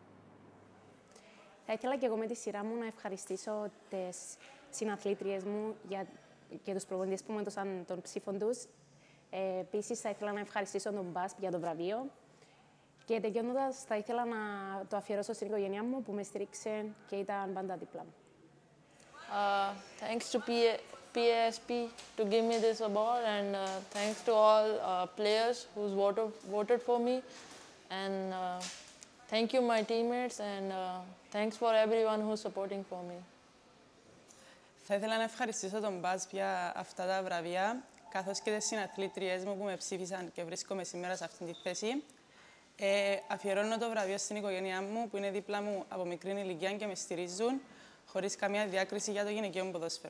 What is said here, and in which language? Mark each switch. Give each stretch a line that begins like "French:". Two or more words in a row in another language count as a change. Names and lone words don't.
Greek: Θα ήθελα και εγώ με τη σειρά μου να ευχαριστήσω τις συναθλήτριες μου και τους προπονητές που μου έδωσαν τον ψήφο τους. Επίσης, θα ήθελα να ευχαριστήσω τον PASP για το βραβείο Και τελειώνοντας, θα ήθελα να το αφιερώσω στην οικογένειά μου που με στήριξε και ήταν πάντα δίπλα μου.
English: Thanks to PASP to give me this award, and thanks to all players who voted for me, and thank you my teammates, and thanks for everyone who's supporting for me.
Greek: Θα ήθελα να ευχαριστήσω τον Μπάζ για αυτά τα βραβεία, καθώς και τις συναθλήτριές μου που με ψήφισαν και βρίσκομαι σήμερα σε αυτήν τη θέση. Αφιερώνω το βραβείο στην οικογένειά μου, που είναι δίπλα μου από μικρή ηλικία και με στηρίζουν, χωρίς καμία διάκριση για το γυναικείο μου ποδόσφαιρο.